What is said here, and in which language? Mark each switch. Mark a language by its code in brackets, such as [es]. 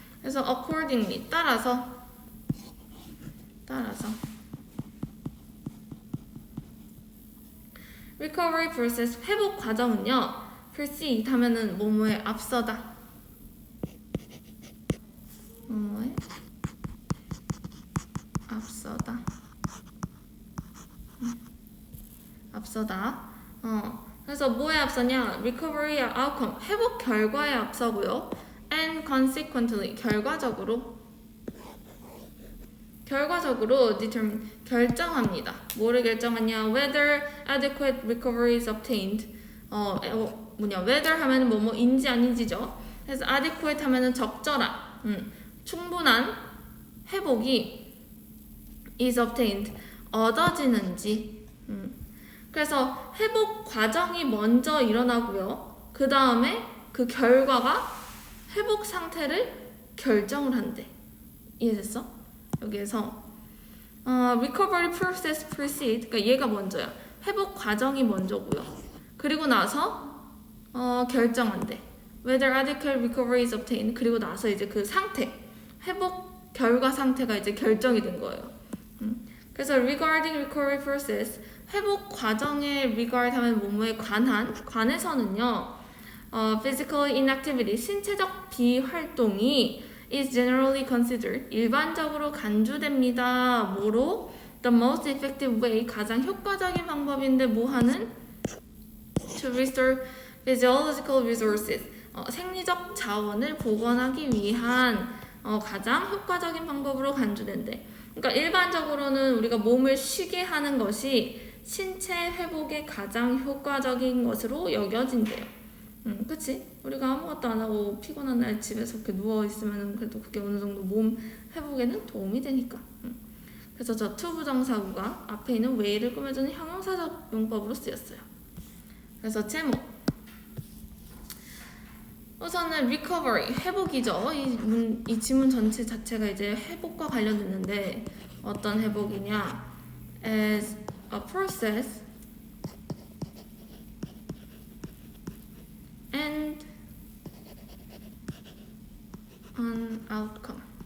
[ko] 그래서 accordingly, 따라서 [en] recovery process, [ko] 회복 과정은요, proceed 하면은 뭐뭐에 앞서다, 뭐뭐에 앞서다. 그래서 뭐에 앞서냐? [en] recovery outcome, [ko] 회복 결과에 앞서고요. [en] and consequently, [ko] 결과적으로 determine, 결정합니다. 뭐를 결정하냐? [en] whether adequate recovery is obtained. [ko] whether 하면은 뭐뭐인지 아닌지죠. 그래서 adequate 하면은 적절한, 충분한 회복이 [en] is obtained, [ko] 얻어지는지. 그래서 회복 과정이 먼저 일어나고요. 그 다음에 그 결과가 회복 상태를 결정을 한대. 이해됐어? 여기에서 [en] recovery process proceed, [ko] 그러니까 얘가 먼저야. 회복 과정이 먼저고요. 그리고 나서 결정한대. [en] whether adequate recovery is obtained. [ko] 그리고 나서 이제 그 상태, 회복 결과 상태가 이제 결정이 된 거예요. 그래서 [en] regarding recovery process, [ko] 회복 과정에 regard 하면 뭐뭐에 관해서는요, [en] physical inactivity, [ko] 신체적 비활동이 [en] is generally considered, [ko] 일반적으로 간주됩니다. 뭐로? [en] the most effective way, [ko] 가장 효과적인 방법인데 뭐하는? [en] to restore physiological resources. [ko] 생리적 자원을 복원하기 위한 가장 효과적인 방법으로 간주된대. 그러니까 일반적으로는 우리가 몸을 쉬게 하는 것이 신체 회복에 가장 효과적인 것으로 여겨진대요. 그치? 우리가 아무것도 안 하고 피곤한 날 집에서 이렇게 누워있으면 그래도 그게 어느 정도 몸 회복에는 도움이 되니까. 그래서 저 to 부정사구가 앞에 있는 way를 꾸며주는 형용사적 용법으로 쓰였어요. 그래서 제목. 우선은 recovery, 회복이죠. 이 지문 전체 자체가 이제 회복과 관련됐는데 어떤 회복이냐? [en] As a process and an outcome.